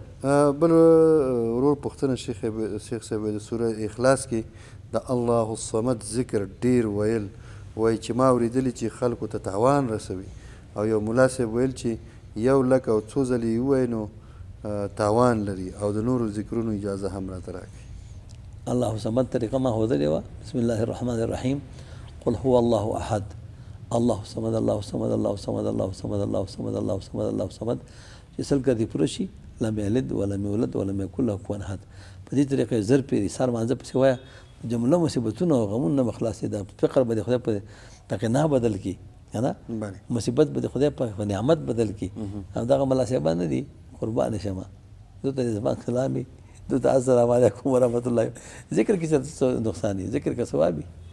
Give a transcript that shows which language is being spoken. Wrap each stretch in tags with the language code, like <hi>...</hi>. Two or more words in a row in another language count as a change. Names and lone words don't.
<ps>بل ورور پوښتنه شیخ صاحب د سوره اخلاص کې د</ps> <ar>الله الصمد</ar> <ps>ذکر ډېر ویل وایي چې ما اورېدلي چې خلکو ته تاوان رسوي او یو ملا صاحب ویل چې 1 او 2 ځلې یې ووایي نو تاوان لري او د نورو ذکرونو اجازه هم راته راکړي.</ps> <ar>الله صمد</ar> <ps>طریقه ما ښودلې وه</ps> <ar>بسم الله الرحمن الرحیم قل هو الله احد الله صمد الله صمد الله صمد الله صمد الله صمد الله صمد الله صمد</ar> <ps>چې سل کردي پوره شي</ps> <ar>لم یلد ولم یولد ولم یکن له کفوا احد</ar> <ps>په دې طریقه زر پیري سار مانځه پسې وایه جمله مصیبتونه او غمونه به خلاصې ده فقر به د خدای په قناع بدل کړي که نه مصیبت به د خدای په نعمت بدل کړي او دغه ملا صاحبان نه دي قربان شمه دو ته زبان سلامي دو ته</ps> <ar>السلام علیکم ورحمت الله</ar> <ps>ذکر کې څه نقصان دی ذکر کې ثواب وي.</ps>